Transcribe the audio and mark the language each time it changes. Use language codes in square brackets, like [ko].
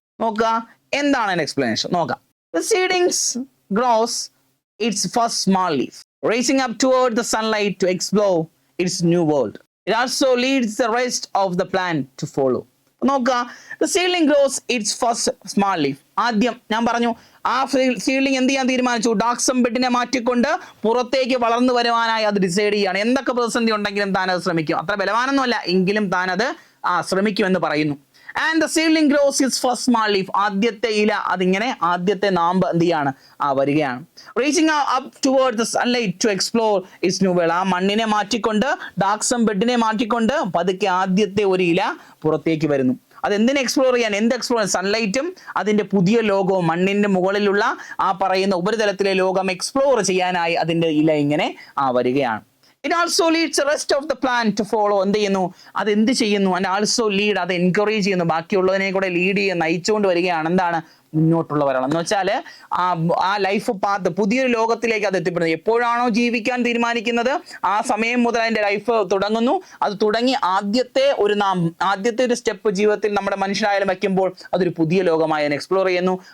[ml] നോക്കുക, എന്താണ് എക്സ്പ്ലനേഷൻ നോക്കാം. [en] The seedlings grows its first small leaf. racing up toward the sunlight to explore its new world. It also leads the rest of the plant to follow. നോക്കുക, the seedling grows its first small leaf. [ml] ആദ്യം ഞാൻ പറഞ്ഞു ആ seedling എന്ത് ചെയ്യാൻ തീരുമാനിച്ചു? ഡാക്സം ബെഡിനെ മാറ്റിക്കൊണ്ട് പുറത്തേക്ക് വളർന്നു വരുവാനായി അത് ഡിസൈഡ് ചെയ്യാണ്. എന്തൊക്കെ പ്രതിസന്ധി ഉണ്ടെങ്കിലും താൻ അത് ശ്രമിക്കും. അത്ര ബലവാനൊന്നുമല്ല എങ്കിലും താൻ അത് ശ്രമിക്കുമെന്ന് പറയുന്നു. [en] And the seedling grows its first small leaf. [ml] ആദ്യത്തെ ഇല അതിങ്ങനെ ആദ്യത്തെ നാമ്പ് എന്ത് ചെയ്യാണ്? വരികയാണ്. [en] Reaching up towards the sunlight to explore its new world. [ml] ആ മണ്ണിനെ മാറ്റിക്കൊണ്ട് ഡാക്സം ബെഡിനെ മാറ്റിക്കൊണ്ട് പതുക്കെ ആദ്യത്തെ ഒരു ഇല പുറത്തേക്ക് വരുന്നു. അതെന്തിനെ എക്സ്പ്ലോർ ചെയ്യാൻ? എന്ത് എക്സ്പ്ലോർ? സൺലൈറ്റും അതിൻ്റെ പുതിയ ലോകവും മണ്ണിൻ്റെ മുകളിലുള്ള ആ പറയുന്ന ഉപരിതലത്തിലെ ലോകം എക്സ്പ്ലോർ ചെയ്യാനായി അതിൻ്റെ ഇല ഇങ്ങനെ വരികയാണ്. [en] It also leads the rest of the plant to follow. [ml] എന്ത് ചെയ്യുന്നു? അത് എന്ത് ചെയ്യുന്നു? [en] And also lead, [ml] അത് എൻകറേജ് ചെയ്യുന്നു. ബാക്കിയുള്ളതിനെ കൂടെ ലീഡ് ചെയ്യുന്ന നയിച്ചുകൊണ്ട് വരികയാണ്. എന്താണ്? മുന്നോട്ടുള്ളവരാണ് എന്ന് വെച്ചാൽ ആ ലൈഫ് പാത്ത് പുതിയൊരു ലോകത്തിലേക്ക് അത് എത്തിപ്പെടുന്നത്. എപ്പോഴാണോ ജീവിക്കാൻ തീരുമാനിക്കുന്നത് ആ സമയം മുതൽ അതിൻ്റെ ലൈഫ് തുടങ്ങുന്നു. അത് തുടങ്ങി ആദ്യത്തെ ഒരു സ്റ്റെപ്പ് ജീവിതത്തിൽ നമ്മുടെ മനുഷ്യരായാലും വയ്ക്കുമ്പോൾ അതൊരു പുതിയ ലോകമായി അതിനെ എക്സ്പ്ലോർ ചെയ്യുന്നു.